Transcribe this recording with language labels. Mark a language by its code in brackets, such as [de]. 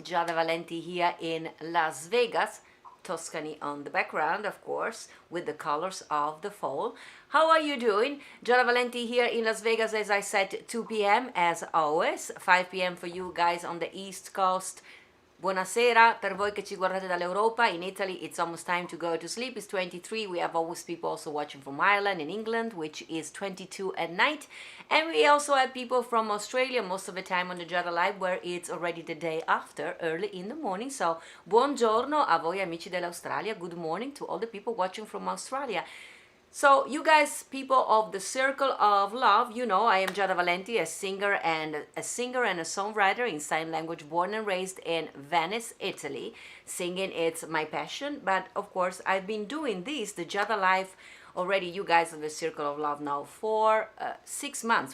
[en] Giada Valenti here in Las Vegas, Tuscany on the background, of course, with the colors of the fall. How are you doing? Giada Valenti here in Las Vegas, as I said, 2 p.m. as always, 5 p.m. for you guys on the East Coast. [it] Buonasera per voi che ci guardate dall'Europa. [en] In Italy it's almost time to go to sleep. It's 23. We have always people also watching from Ireland and England, which is 22 at night. And we also have people from Australia most of the time on the Giada Live, where it's already the day after, early in the morning. [it] So buongiorno a voi amici dell'Australia. [en] Good morning to all the people watching from Australia. So you guys, people of the Circle of Love, you know I am Giada Valenti, a singer and a songwriter in sign language, born and raised in Venice, Italy. Singing, it's my passion, but of course I've been doing this, the Giada Life, already, you guys of the Circle of Love now for 6 months.